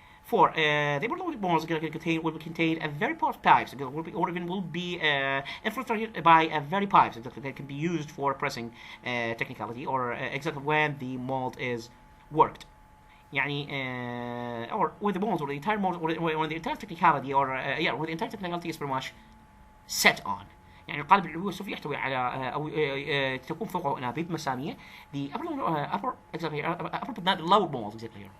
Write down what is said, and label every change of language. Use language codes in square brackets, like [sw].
[en] Four, the molds will contain a very porous pipes will be infiltrated by a very pipes that can be used for pressing technicality or exactly when the mold is worked. يعني or with the molds or the entire mold or the entire technicality or or the entire technicality is pretty much set on. [ar] يعني القالب العلوي والسفلي يحتوي على أو تكون فوقه أنابيب مسامية. [en] The upper exactly upper but not the lower molds exactly here.